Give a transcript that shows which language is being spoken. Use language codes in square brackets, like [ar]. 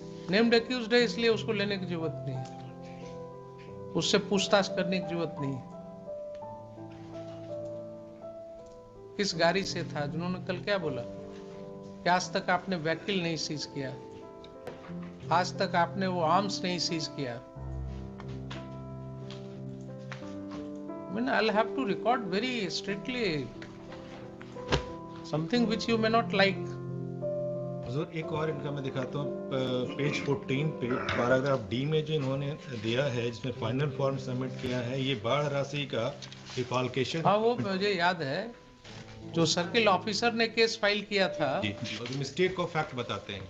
[hi] Named accused है इसलिए उसको लेने की जरूरत नहीं है, उससे पूछताछ करने की जरूरत नहीं है। किस गाड़ी से था? जिन्होंने कल क्या बोला कि आज तक आपने व्हीकल नहीं सीज किया, आज तक आपने वो आर्म्स नहीं सीज किया। [en] I'll have to record very strictly something which you may not like. [hi] हुजूर एक और इनका मैं दिखाता हूँ, पेज 14 पे पैराग्राफ डी में जो इन्होंने दिया है, जिसमें फाइनल फॉर्म सबमिट किया है, ये बाढ़ राशि का डिफॉल्केशन। हाँ वो मुझे याद है, जो सर्किल ऑफिसर ने केस फाइल किया था मिस्टेक ऑफ फैक्ट बताते हैं,